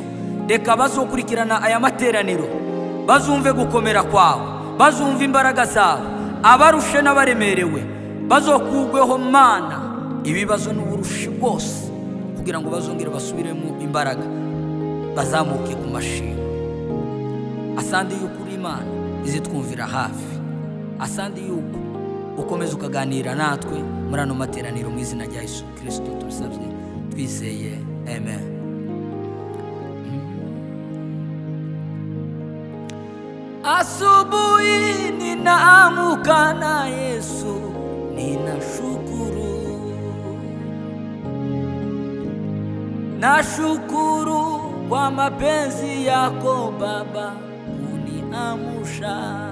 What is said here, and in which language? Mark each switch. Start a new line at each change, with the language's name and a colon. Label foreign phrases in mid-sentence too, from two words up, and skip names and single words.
Rundi: Reka bazokurikirana aya materaniro bazumve gukomera kwawe, bazumve imbaraga zawe, abarushe n'abaremerewe bazokugweho Mana ibibazo n'uburushi bwose, kugira ngo bazongere basubiremo imbaraga, bazamuke ku mashini. Asandi yuko uri Imana izi twumvira hafi, asandi yuko ukomeza ukaganira natwe muri ano materaniro mu izina rya Yesu Kristo tubisabye twizeye, amen.
Swahili: Asubuhi ninaamuka na Yesu ninashukuru, nashukuru kwa mapenzi yako Baba uniamsha.